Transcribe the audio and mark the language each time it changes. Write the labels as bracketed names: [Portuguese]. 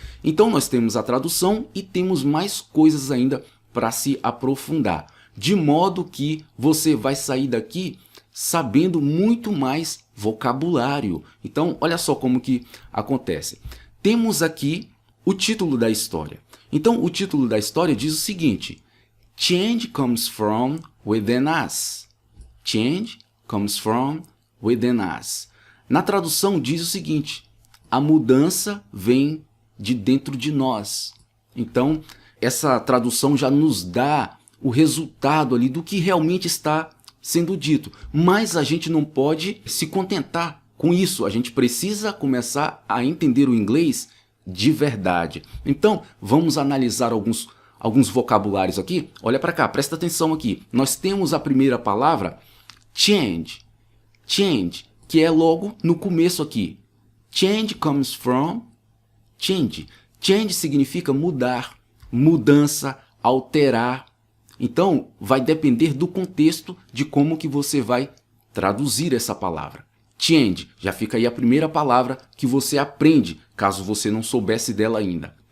[Portuguese] Então nós temos a tradução e temos mais coisas ainda para se aprofundar, de modo que você vai sair daqui sabendo muito mais vocabulário. Então, olha só como que acontece. Temos aqui o título da história. Então, o título da história diz o seguinte: [English] Change comes from within us. Change comes from within us. [Portuguese] Na tradução diz o seguinte: a mudança vem de dentro de nós. Então, essa tradução já nos dá o resultado ali do que realmente está sendo dito. Mas a gente não pode se contentar com isso. A gente precisa começar a entender o inglês de verdade. Então, vamos analisar alguns vocabulários aqui. Olha para cá, presta atenção aqui. Nós temos a primeira palavra, change. Change, que é logo no começo aqui. [English] Change comes from change. [Portuguese] Change significa mudar, mudança, alterar. Então, vai depender do contexto de como que você vai traduzir essa palavra. Change, já fica aí a primeira palavra que você aprende, caso você não soubesse dela ainda.